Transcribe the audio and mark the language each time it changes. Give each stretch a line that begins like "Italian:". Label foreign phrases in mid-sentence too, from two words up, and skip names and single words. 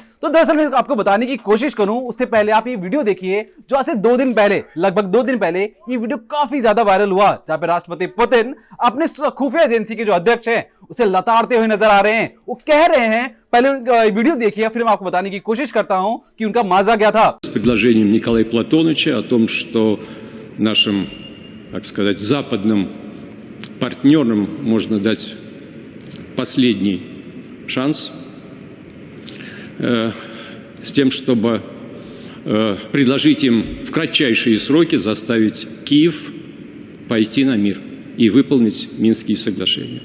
Hindi: तो दरअसल मैं आपको बताने की कोशिश करूं उससे पहले आप ये वीडियो देखिए जो आज से 2 दिन पहले, लगभग 2 दिन पहले ये वीडियो काफी ज्यादा वायरल हुआ, जहां पे राष्ट्रपति पुतिन अपने खुफिया एजेंसी के जो अध्यक्ष हैं उसे लताड़ते हुए नजर आ रहे हैं। वो कह रहे हैं, पहले वीडियो देखिए फिर मैं आपको बताने की कोशिश करता हूं कि उनका माजा क्या था।
Russian: Предложением Николая Платоновича о том, что нашим, так сказать, западным партнерам можно дать последний шанс с тем, чтобы предложить им в кратчайшие сроки заставить Киев пойти на мир и выполнить Минские соглашения.